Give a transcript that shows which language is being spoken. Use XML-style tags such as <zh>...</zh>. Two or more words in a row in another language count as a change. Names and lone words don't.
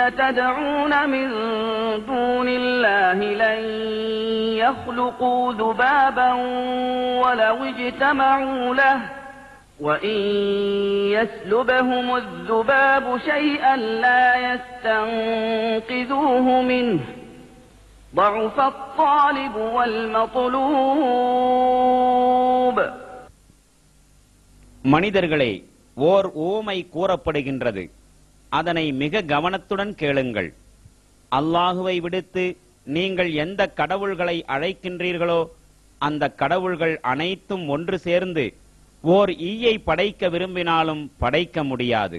<ar>تدعون من دون الله لن يخلقوا ذبابا ولو اجتمعوا له وإن يسلبهم الذباب شيئا لا يستنقذوه منه ضعف الطالب والمطلوب.</ar> <ta>மனிதர்களே, ஓர் ஊமை கூறப்படுகின்றது. அதனை மிக கவனத்துடன் கேளுங்கள். அல்லாஹுவை விடுத்து நீங்கள் எந்த கடவுள்களை அழைக்கின்றீர்களோ அந்த கடவுள்கள் அனைத்தும் ஒன்று சேர்ந்து ஓர் ஈயை படைக்க விரும்பினாலும் படைக்க முடியாது.</ta>